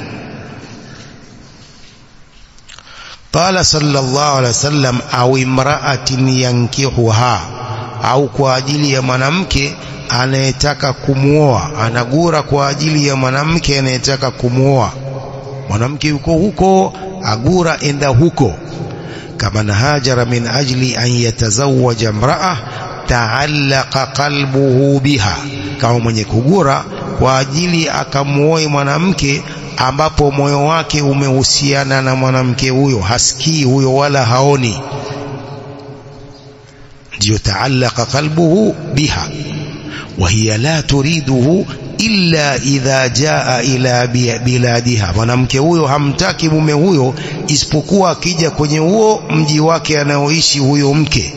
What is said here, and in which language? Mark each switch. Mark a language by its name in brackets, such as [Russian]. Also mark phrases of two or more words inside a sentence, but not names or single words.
[Arabic] قال صلى الله عليه وسلم، أو امرأة ينكحها, [Swahili] au kwa ajili ya mwanamke anayetaka kumuoa, anagura kwa ajili ya mwanamke anayetaka kumuoa. Mwanamke yuko huko, agura enda huko. [Arabic] كما هاجر من أجل أن يتزوج امرأة تعلق قلبه بها, [Swahili] kama mwenye kugura kwa ajili akamuoe mwanamke ambapo moyo wake umehusiana na mwanamke huyo, hasikii huyo wala haoni, ndio [Arabic] تعلق قلبه بها. وهي لا تريده إلا إذا جاء إلى بلادها, [Swahili] mwanamke huyo hamtaki mume huyo isipokuwa akija kwenye huo mji wake anaoishi huyo mke.